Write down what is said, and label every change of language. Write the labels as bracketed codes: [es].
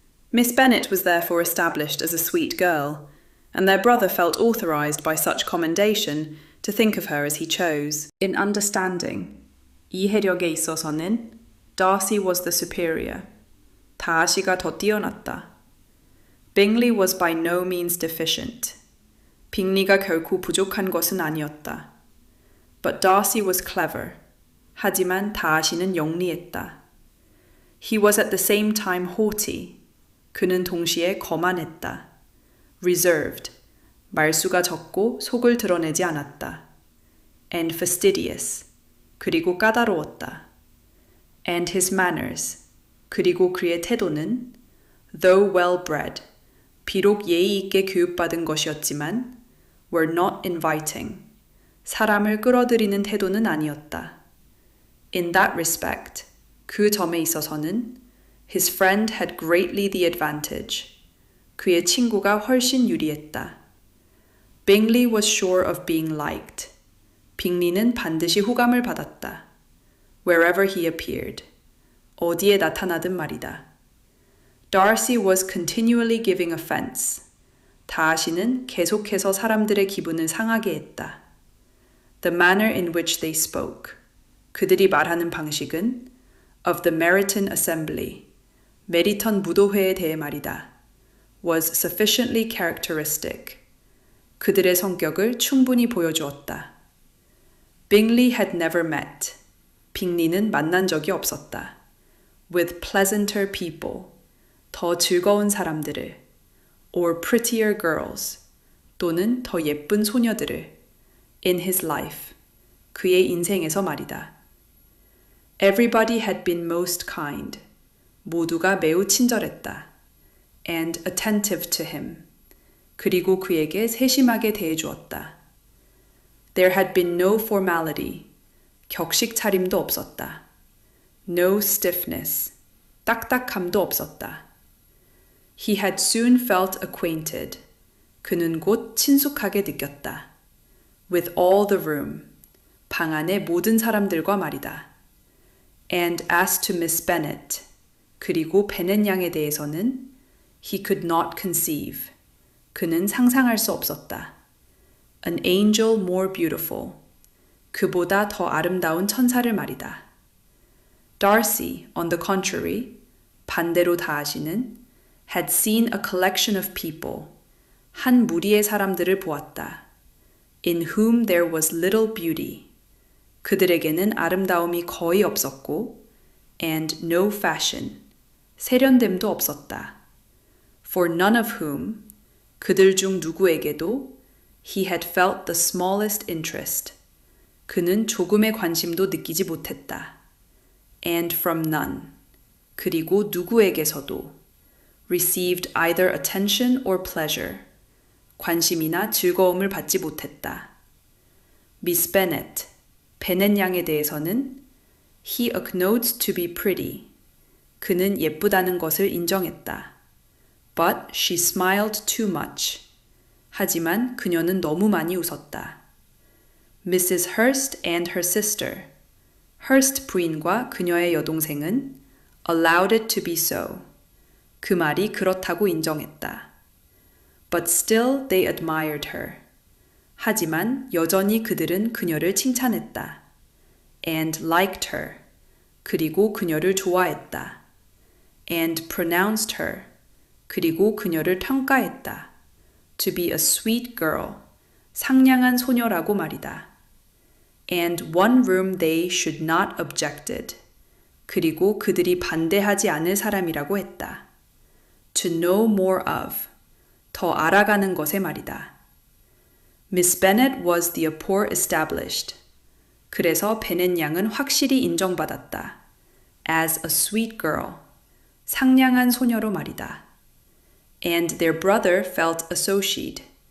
[en] Miss Bennet was therefore established as a sweet girl, and their brother felt authorised by such commendation to think of her as he chose. In understanding, [ko] 이해력에 있어서는 [en] Darcy was the superior. [ko] 다시가 더 뛰어났다. [en] Bingley was by no means deficient. [ko] 빙리가 결코 부족한 것은 아니었다. [en] But Darcy was clever. [ko] 하지만 다시는 영리했다. [en] He was at the same time haughty. [ko] 그는 동시에 거만했다. [en] Reserved. [ko] 말수가 적고 속을 드러내지 않았다. [en] And fastidious. [ko] 그리고 까다로웠다. [en] And his manners. [ko] 그리고 그의 태도는 [en] though well-bred, [ko] 비록 예의 있게 교육받은 것이었지만 [en] were not inviting. [ko] 사람을 끌어들이는 태도는 아니었다. [en] In that respect, [ko] 그 점에 있어서는 [en] his friend had greatly the advantage. [ko] 그의 친구가 훨씬 유리했다. [en] Bingley was sure of being liked. [ko] 빙리는 반드시 호감을 받았다. [en] Wherever he appeared. [ko] 어디에 나타나든 말이다. [en] Darcy was continually giving offence. [ko] 다시는 계속해서 사람들의 기분을 상하게 했다. [en] The manner in which they spoke. [ko] 그들이 말하는 방식은 [en] of the Meryton Assembly. [ko] 메리턴 무도회에 대해 말이다. [en] was sufficiently characteristic. [ko] 그들의 성격을 충분히 보여주었다. [en] Bingley had never met. [ko] 빙리는 만난 적이 없었다. [en] With pleasanter people. [ko] 더 즐거운 사람들을. [en] Or prettier girls. [ko] 또는 더 예쁜 소녀들을. [en] In his life. [ko] 그의 인생에서 말이다. [en] Everybody had been most kind. [ko] 모두가 매우 친절했다. [en] And attentive to him. [ko] 그리고 그에게 세심하게 대해주었다. [en] There had been no formality. [ko] 격식 차림도 없었다. [en] No stiffness. [ko] 딱딱함도 없었다. [en] He had soon felt acquainted. [ko] 그는 곧 친숙하게 느꼈다. [en] With all the room. [ko] 방 안의 모든 사람들과 말이다. [en] And as to Miss Bennet. [ko] 그리고 베넷 양에 대해서는 [en] he could not conceive. [ko] 그는 상상할 수 없었다. [en] An angel more beautiful. [ko] 그보다 더 아름다운 천사를 말이다. [en] Darcy, on the contrary, [ko] 반대로 다하시는 [en] had seen a collection of people. [ko] 한 무리의 사람들을 보았다. [en] In whom there was little beauty. [ko] 그들에게는 아름다움이 거의 없었고 [en] and no fashion. [ko] 세련됨도 없었다. [en] For none of whom, [ko] 그들 중 누구에게도 [en] he had felt the smallest interest. [ko] 그는 조금의 관심도 느끼지 못했다. [en] And from none, [ko] 그리고 누구에게서도 [en] received either attention or pleasure. [ko] 관심이나 즐거움을 받지 못했다. [en] Miss Bennet, [ko] 베넷 양에 대해서는 [en] he acknowledged to be pretty. [ko] 그는 예쁘다는 것을 인정했다. [en] But she smiled too much. [ko] 하지만 그녀는 너무 많이 웃었다. [en] Mrs. Hurst and her sister. Hearst [ko] 부인과 그녀의 여동생은 [en] allowed it to be so. [ko] 그 말이 그렇다고 인정했다. [en] But still they admired her. [ko] 하지만 여전히 그들은 그녀를 칭찬했다. [en] And liked her. [ko] 그리고 그녀를 좋아했다. [en] And pronounced her. [ko] 그리고 그녀를 평가했다. [en] To be a sweet girl. [ko] 상냥한 소녀라고 말이다. [en] And one room they should not objected. [ko] 그리고 그들이 반대하지 않을 사람이라고 했다. [en] To know more of. [ko] 더 알아가는 것에 말이다. [en] Miss Bennet was the apport established. [ko] 그래서 베넷 양은 확실히 인정받았다. [en] As a sweet girl. [ko] 상냥한 소녀로 말이다. [en] And their brother felt associated.